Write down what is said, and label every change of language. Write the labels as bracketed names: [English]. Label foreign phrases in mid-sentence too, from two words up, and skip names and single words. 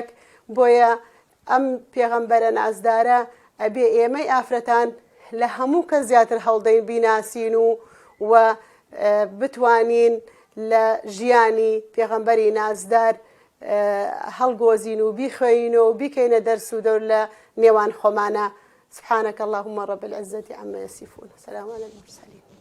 [Central Kurdish] بۆیە ئەم پێغەمبەرە نازدارە ئەبێ ئێمەی ئافرەتان لە هەموو کەس زیاتر هەڵدەین بیناسین و بتوانین لە ژیانی پێغەمبەری نازدار هەڵگۆزین و بیخوێین و بیکەینە دەرس و دەور لە نێوان خۆمانە. [Arabic] سبحانك اللهم رب العزة عما يصفون. سلام على المرسلين.